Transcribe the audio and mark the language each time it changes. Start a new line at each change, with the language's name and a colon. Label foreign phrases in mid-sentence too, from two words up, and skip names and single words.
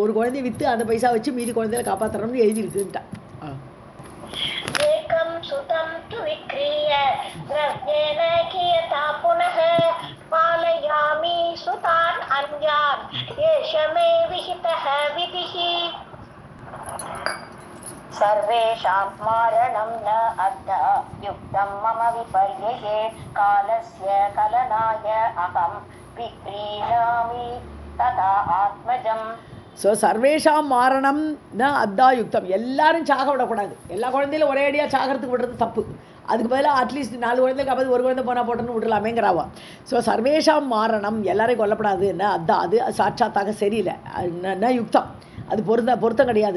Tamil: ஒரு குழந்தைய விற்று அந்த பைசா வச்சு மீதி குழந்தைகளை காப்பாற்றணும்னு எழுதியிருக்குன்ட்டான்.
Sanskrit: एकं सुतं तु विक्रीय द्रव्येण कियता पुनः पालयामि सुतान् अन्यान् एष मे विहितः विधिः. सर्वेषां मारणं न अद्धा युक्तं मम विपर्यये कालस्य कलनाय अहं विक्रीणामि तथा आत्मजम्. ஸோ सर्वेषां मारणं न अद्धा युक्तम्.
Tamil: எல்லாரும் சாக விடக்கூடாது. எல்லா குழந்தையிலும் ஒரே அடியாக சாகிறதுக்கு விடுறது தப்பு. அதுக்கு பதிலாக அட்லீஸ்ட் 4 குழந்தைக்கு அப்போ ஒரு குழந்தை போனால் போட்டோன்னு விடலாமேங்கிறாவா. ஸோ
Sanskrit: सर्वेषां मारणं
Tamil: எல்லாரையும் கொல்லப்படாது. என்ன அத்தா அது சாட்சாத்தாக சரியில்லை.
Sanskrit: न युक्तम्
Tamil: அது பொருத்தம் கிடையாது.